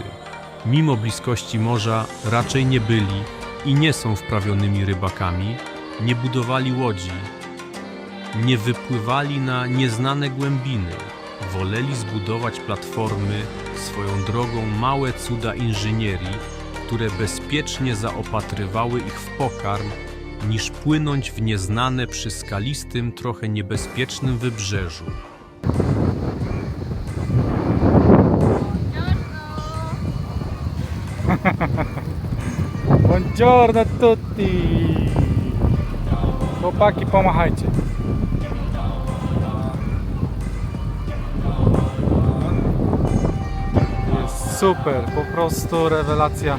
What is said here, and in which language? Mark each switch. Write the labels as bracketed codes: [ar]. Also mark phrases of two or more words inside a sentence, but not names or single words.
[pl] Mimo bliskości morza raczej nie byli i nie są wprawionymi rybakami, nie budowali łodzi, nie wypływali na nieznane głębiny, woleli zbudować platformy, swoją drogą małe cuda inżynierii, które bezpiecznie zaopatrywały ich w pokarm, niż płynąć w nieznane przy skalistym, trochę niebezpiecznym wybrzeżu. [it] Buongiorno a tutti! [pl] Chłopaki, pomachajcie. Jest super, po prostu rewelacja.